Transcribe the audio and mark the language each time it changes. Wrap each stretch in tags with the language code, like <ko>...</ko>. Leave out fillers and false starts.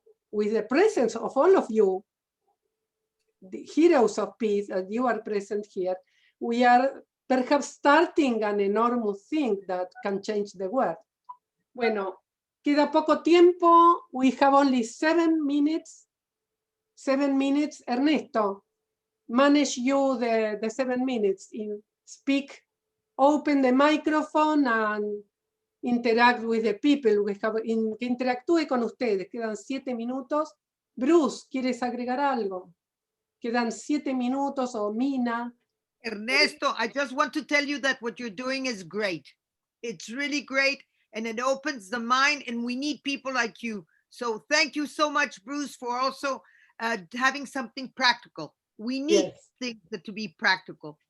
<en>With the presence of all of you, the heroes of peace, as you are present here, we are perhaps starting an enormous thing that can change the world.</en> <es>Bueno, queda poco tiempo.</es> <en>We have only 7 minutes. 7 minutes. Ernesto, manage you the 7 minutes. Speak, open the microphone and interact with the people.</en> <es>Que interactúe con ustedes. Quedan 7 minutos. Bruce, ¿quieres agregar algo? Quedan 7 minutos, o Mina.</es> <en>Ernesto, I just want to tell you that what you're doing is great. It's really great, and it opens the mind, and we need people like you. So thank you so much, Bruce, for also having something practical. We need things that to be practical.</en>